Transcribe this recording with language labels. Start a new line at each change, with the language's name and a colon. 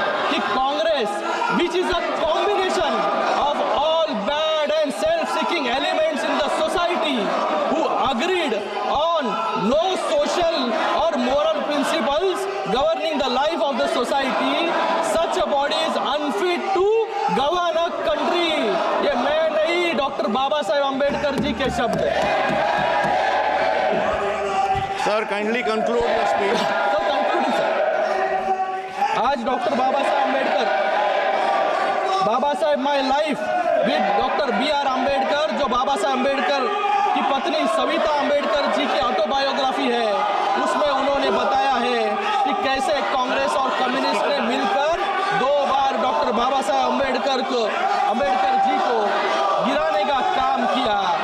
English: कि Congress which is a combination of all bad and self seeking elements in the society who agreed on no social or moral principles governing the life of the society, such a body is unfit to govern a country.
Hindi: ये मैं नहीं, doctor Baba Saheb Ambedkar ji के शब्द हैं।
English: Sir, kindly conclude your speech.
Hindi: Sir concluding sir, आज doctor Baba Saheb Ambedkar, Baba Saheb my life with doctor BR Ambedkar, जो बाबा साहेब अम्बेडकर की पत्नी सविता अम्बेडकर जी की ऑटोबायोग्राफी है, उसमें उन्होंने बताया है कि कैसे कांग्रेस और कम्युनिस्ट ने मिलकर 2 बार डॉक्टर बाबा साहेब अम्बेडकर जी को गिराने का काम किया।